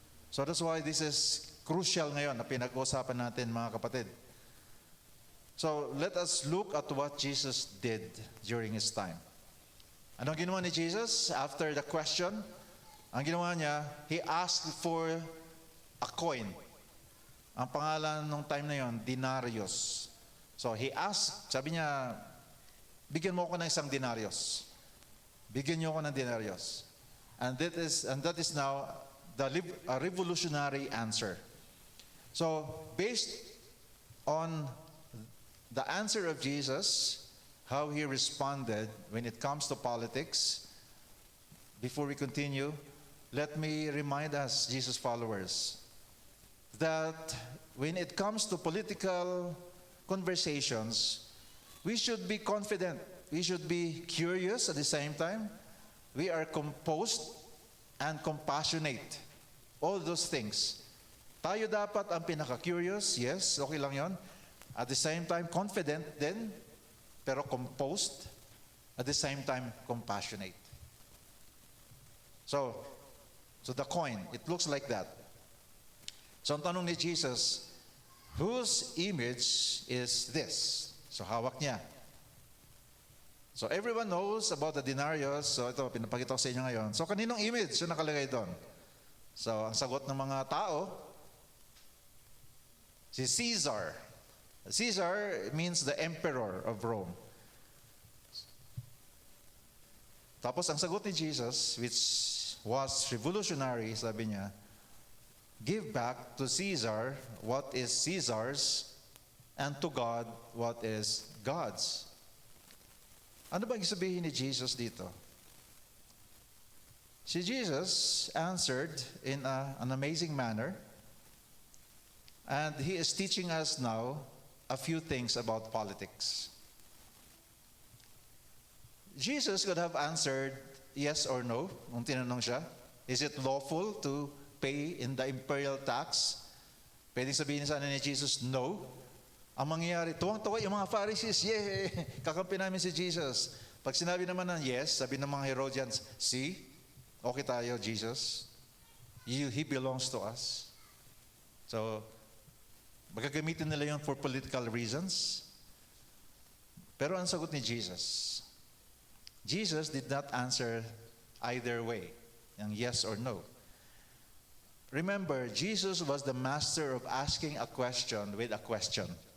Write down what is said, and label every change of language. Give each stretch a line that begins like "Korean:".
English: So that's why this is crucial
Filipino: ngayon na pinag-uusapan natin, mga kapatid.
English: So let us look at what Jesus did during his time.
Filipino: Anong ginawa ni Jesus
English: after the question?
Filipino: Ang ginawa niya,
English: he asked for a coin.
Filipino: Ang pangalan nung time na yon, denarius.
English: So he asked,
Filipino: sabi niya, bigyan mo ako ng isang denarius. Bigyan niyo ako ng denarius.
English: And that is now a revolutionary answer. So, based on the answer of Jesus, how he responded when it comes to politics, before we continue, let me remind us, Jesus followers, that when it comes to political conversations, we should be confident. We should be curious at the same time. We are composed and compassionate. All those things.
Filipino: Tayo dapat ang pinaka-curious, yes, okay lang yon.
English: At the same time, confident din, pero composed. At the same time, compassionate. So the coin, it looks like that. So
Filipino: ang tanong ni Jesus,
English: whose image is this? So
Filipino: hawak niya.
English: So everyone knows about the denarius.
Filipino: So ito, pinapakita ko sa inyo ngayon. So kaninong image yung nakalagay doon? So ang sagot ng mga tao, si Caesar.
English: Caesar means the emperor of Rome.
Filipino: Tapos ang sagot ni Jesus,
English: which was revolutionary,
Filipino: sabi niya,
English: give back to Caesar what is Caesar's, and to God what is God's.
Filipino: Ano ba ang sabihin ni Jesus dito?
English: Si Jesus answered in an amazing manner, and he is teaching us now a few things about politics. Jesus could have answered yes or no
Filipino: nung tinanong siya.
English: Is it lawful to pay in the imperial tax?
Filipino: Pwedeng sabihin sana ni Jesus, no. Ang mangyayari, tuwang-tuwa yung mga Pharisees, yeah, kakampi namin si Jesus. Pag sinabi naman ng yes, sabi ng mga Herodians, see, okay tayo, Jesus.
English: He belongs to us.
Filipino: So, magagamitin nila yun
English: for political reasons.
Filipino: Pero ang sagot ni Jesus,
English: Jesus did not answer either way, yung yes or no. Remember, Jesus was the master of asking a question with a question.